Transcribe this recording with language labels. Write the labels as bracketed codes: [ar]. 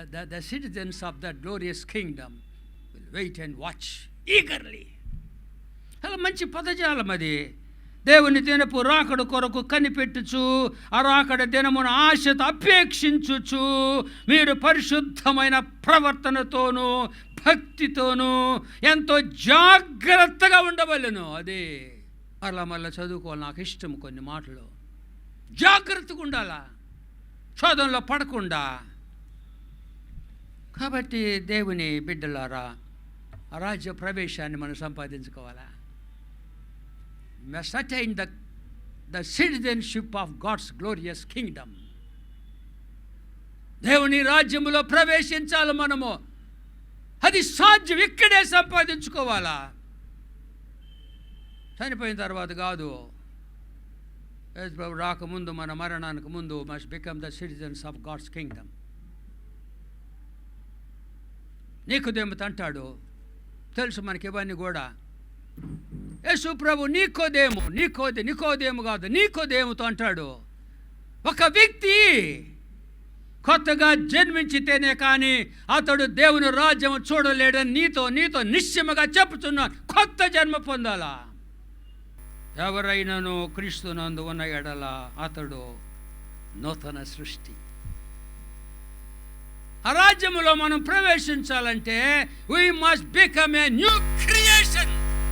[en] the citizens of that glorious kingdom will wait and watch eagerly. [te] అలా మంచి పదజాలం అది. దేవుని దినపు రాకడ కొరకు కనిపెట్టుచు, ఆ రాకడ దినమును ఆశతో అపేక్షించుచు, మీరు పరిశుద్ధమైన ప్రవర్తనతోనూ భక్తితోనూ ఎంతో జాగ్రత్తగా ఉండవలెను. అదే మళ్ళా చదువుకోవాలి. నాకు ఇష్టం కొన్ని మాటలు. జాగ్రత్తగా ఉండాలా, శోధనలో పడకుండా. కాబట్టి దేవుని బిడ్డలారా, ఆ రాజ్య ప్రవేశాన్ని మనం సంపాదించుకోవాలా. [en] must attain the citizenship of God's glorious kingdom. [te] దేవుని రాజ్యములో ప్రవేశించాలి మనము. అది సాధ్యం, ఇక్కడే సంపాదించుకోవాలా. చనిపోయిన తర్వాత కాదు. యేసు ప్రభు రాకముందు, మన మరణానికి ముందు [en] must become the citizens of God's kingdom. [te] నీకోదేముతో అంటాడు, తెలుసు మనకి ఇవన్నీ కూడా. యేసు ప్రభు నికోదేము కాదు, నీకోదేముతో అంటాడు, ఒక వ్యక్తి కొత్తగా జన్మించితేనే కానీ అతడు దేవుని రాజ్యం చూడలేడని నీతో నిశ్చయముగా చెప్పుచున్నాను. కొత్త జన్మ పొందాలా. ఎవరైనాను క్రీస్తునందు ఉన్న ఎడల అతడు నూతన సృష్టి. ఆ రాజ్యములో మనం ప్రవేశించాలంటే [en] we must become a new creation.